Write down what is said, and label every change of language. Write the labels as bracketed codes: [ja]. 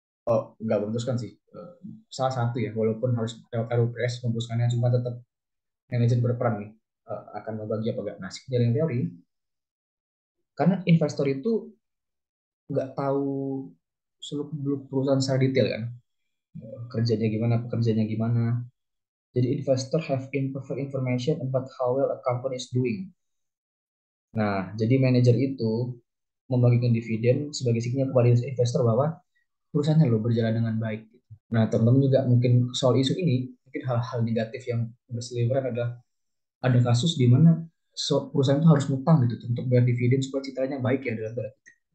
[id] oh nggak memutuskan sih, salah satu ya walaupun harus lewat RUPS memutuskannya, cuma tetap manajer berperan nih, akan membagi apa enggak. Nah, signaling teori karena investor itu nggak tahu seluk beluk perusahaan secara detail kan, kerjanya gimana, pekerjaannya gimana. Jadi [en] investor have imperfect information about how well a company is doing. [id] Nah, jadi manajer itu membagikan dividen sebagai sinyal kepada investor bahwa perusahaannya loh berjalan dengan baik. Nah, teman-teman juga mungkin soal isu ini, mungkin hal-hal negatif yang berseliweran adalah ada kasus di mana perusahaan itu harus ngutang gitu untuk bayar dividen supaya citranya baik ya dalam tanda kutip.